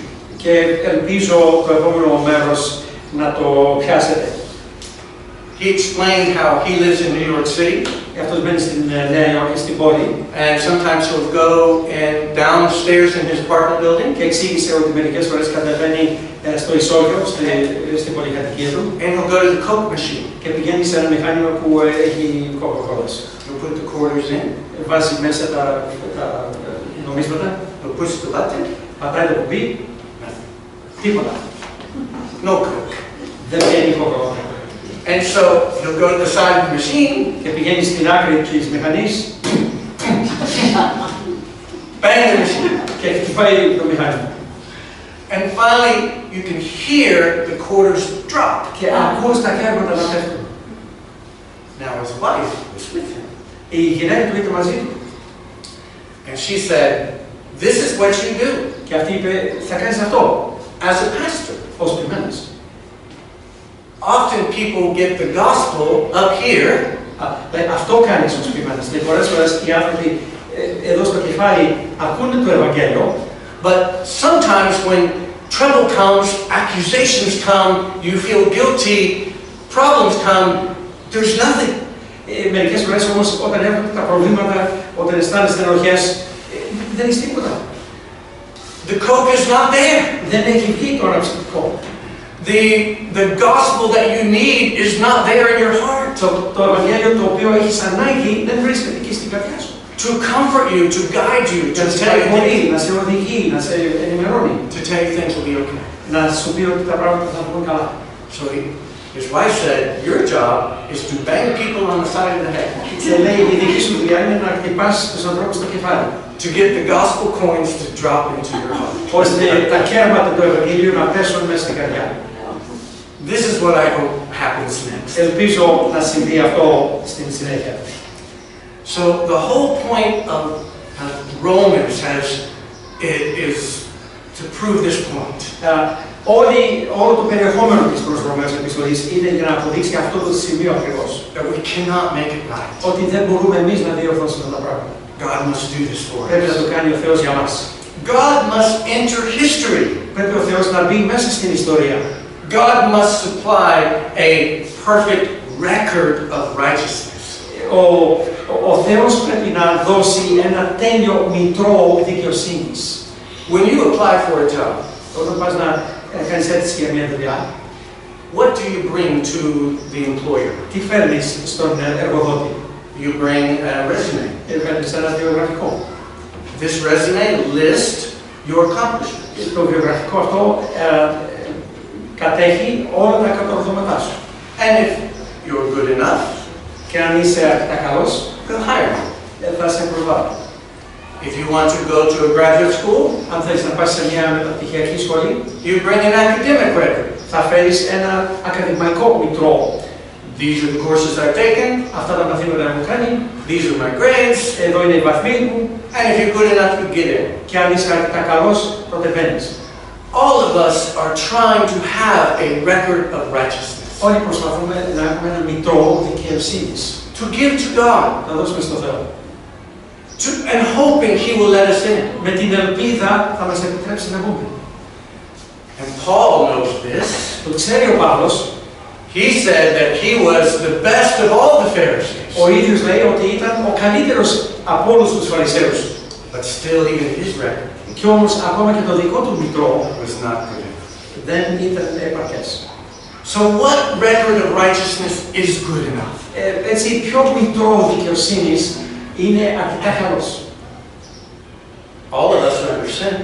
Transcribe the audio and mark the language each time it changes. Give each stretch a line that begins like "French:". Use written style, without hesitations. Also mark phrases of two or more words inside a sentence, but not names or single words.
Greek: Και ελπίζω το επόμενο μέρος να το πιάσετε.
English: He explained how he lives in New York City.
Greek: Αυτός μένει στην Νέα Υόρκη, στην πόλη.
English: And sometimes he'll go and downstairs in his apartment building.
Greek: Και εξήγησε ότι μερικές φορές κατεβαίνει στο ισόγειο, στην πολυκατοικία του.
English: And he'll go to the Coke machine.
Greek: Και πηγαίνει σε ένα μηχάνημα που έχει κοκακόλας.
English: He'll put the quarters in.
Greek: Βάζει μέσα τα νομίσματα.
English: He'll push the button.
Greek: Πατάει το κουμπί. Τίποτα.
English: No Coke.
Greek: Δεν βγαίνει κοκακόλα.
English: And so he'll go to the side of the machine.
Greek: Και πηγαίνει στην άκρη της μηχανής.
English: Bang the machine.
Greek: Και χτυπάει το μηχάνημα.
English: And finally, you can hear the quarters drop.
Greek: Και ακούς τα κέρματα να πέφτουν.
English: Now his wife was with him.
Greek: Η γυναίκα του ήταν μαζί του.
English: And she said, "This is what you do."
Greek: Και αυτή είπε, θα κάνεις αυτό.
English: As a pastor.
Greek: Ως ποιμένος.
English: Often people get the gospel up here.
Greek: Αυτό κάνεις ως ποιμένος. Και πολλές φορές οι άνθρωποι εδώ στο κεφάλι ακούνε το Ευαγγέλιο.
English: But sometimes when trouble comes, accusations come, you feel guilty, problems come, there's nothing.
Greek: Μερικές φορές όμως όταν έρχονται τα προβλήματα, όταν αισθάνεστε ενοχές, δεν έχει τίποτα.
English: The Coke is not there.
Greek: Δεν έχει βγει το αναψυκτικό.
English: The gospel that you need is not there in your heart.
Greek: Το Ευαγγέλιο το οποίο έχεις ανάγκη δεν βρίσκεται εκεί στην καρδιά σου.
English: To comfort you, to guide you, to tell you,
Greek: να σε οδηγεί, να σε ενημερώνει.
English: to tell you things will be okay.
Greek: Να σου πει ότι τα πράγματα θα βγουν καλά.
English: So his wife said, "Your job is to bang people on the side of the head."
Greek: Και λέει, η δική σου δουλειά είναι να χτυπάς τους ανθρώπους στο κεφάλι.
English: To get the gospel coins to drop into your heart.
Greek: Ώστε τα κέρματα του Ευαγγελίου να πέσουν μέσα στην καρδιά.
English: This is what I hope happens next.
Greek: Ελπίζω να συμβεί αυτό στην συνέχεια.
English: So the whole point of Romans is to prove this point.
Greek: Όλο το περιεχόμενο της προς Ρωμαίους επιστολής είναι για να αποδείξει αυτό το σημείο ακριβώς.
English: That we cannot make it right.
Greek: Ότι δεν μπορούμε εμείς να διορθώσουμε τα πράγματα.
English: God must do this for
Greek: Πρέπει να
English: us.
Greek: το κάνει ο Θεός για μας.
English: God must enter history.
Greek: Πρέπει ο Θεός να μπει μέσα στην ιστορία.
English: God must supply a perfect record of righteousness.
Greek: Ο Θεός πρέπει να δώσει ένα τέλειο μητρό δικαιοσύνης.
English: When you apply for a job,
Greek: Όταν πας να κάνεις αίτηση για μια δουλειά,
English: what do you bring to the employer?
Greek: τι φέρνεις στον εργοδότη?
English: You bring a resume.
Greek: Φέρνεις ένα βιογραφικό.
English: This resume lists your accomplishments.
Greek: Το βιογραφικό αυτό κατέχει όλα τα κατορθώματά σου.
English: And if you're good enough,
Greek: Και αν είσαι αρκετά καλός,
English: they'll hire you.
Greek: θα σε προβάλλει.
English: If you want to go to a graduate school,
Greek: Αν θέλεις να πας σε μια μεταπτυχιακή σχολή,
English: you bring an academic record.
Greek: θα φέρεις ένα ακαδημαϊκό μητρό.
English: These are the courses I've taken.
Greek: Αυτά τα μαθήματα έχω κάνει,
English: These are my grades.
Greek: εδώ είναι οι βαθμοί μου,
English: And if you're good enough, you get in.
Greek: και αν είσαι αρκετά καλός, τότε μπαίνεις.
English: All of us are trying to have a record of righteousness.
Greek: Όλοι προσπαθούμε να έχουμε ένα μητρό δικαιοσύνης.
English: To give to God.
Greek: Να δώσουμε στο Θεό.
English: And hoping He will let us in.
Greek: Με την ελπίδα θα μας επιτρέψει να μπούμε.
English: And Paul knows this.
Greek: Το ξέρει ο Παύλος.
English: He said that he was the best of all the Pharisees.
Greek: Ο ίδιος λέει ότι ήταν ο καλύτερος από όλους τους Φαρισαίους.
English: But still, even his record
Greek: Και όμως ακόμα και το δικό του μητρό
English: was not good.
Greek: δεν ήταν επαρκές.
English: So what record of righteousness is good enough?
Greek: Έτσι, ποιο μητρό δικαιοσύνης είναι αρκετά καλός?
English: All of us are under sin.